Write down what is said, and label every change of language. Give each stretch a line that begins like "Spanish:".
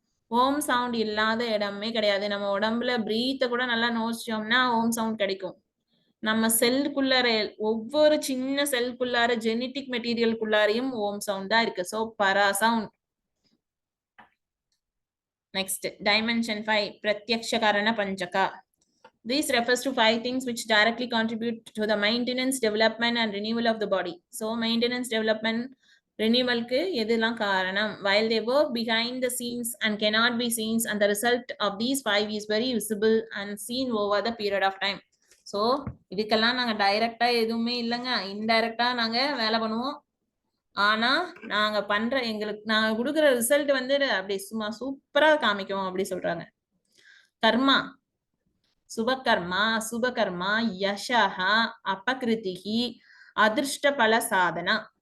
Tamil: ஓம் sound இல்லாத இடமே கிடையாது. நம்ம உடம்புல பிரீத்தை கூட நல்லா நோசிச்சோம்னா ஓம் சவுண்ட் கிடைக்கும். நம்ம செல்லுக்குள்ளார, ஒவ்வொரு சின்ன செல்குள்ளார, ஜெனட்டிக் மெட்டீரியலுக்குள்ளாரையும் ஓம் சவுண்ட் தான் இருக்கு. ஸோ பரா சவுண்ட். நெக்ஸ்ட் டைமென்ஷன் 5 பிரத்யக்ஷ காரண பஞ்சகா.
English: This refers to 5 things which directly contribute to the maintenance, development and renewal of the body. So maintenance, development, renewal
Tamil: க்கு எதெல்லாம் காரணம்?
English: While they work behind the scenes and cannot be seen, and the result of these 5 is very visible and seen over the period of time.
Tamil: So இதுக்கெல்லாம் நாங்க டைரக்டா எதுவுமே இல்லைங்க, இன்டைரக்டா நாங்க வேலை பண்ணுவோம். ஆனா நாங்க நாங்க கொடுக்குற ரிசல்ட் வந்து அப்படி சும்மா சூப்பரா காமிக்கும் அப்படி சொல்றாங்க. கர்மா, சுபகர்மா, சுபகர்மா, யஷஹா, அபகிருதிகி, அதிர்ஷ்ட பல சாதனா.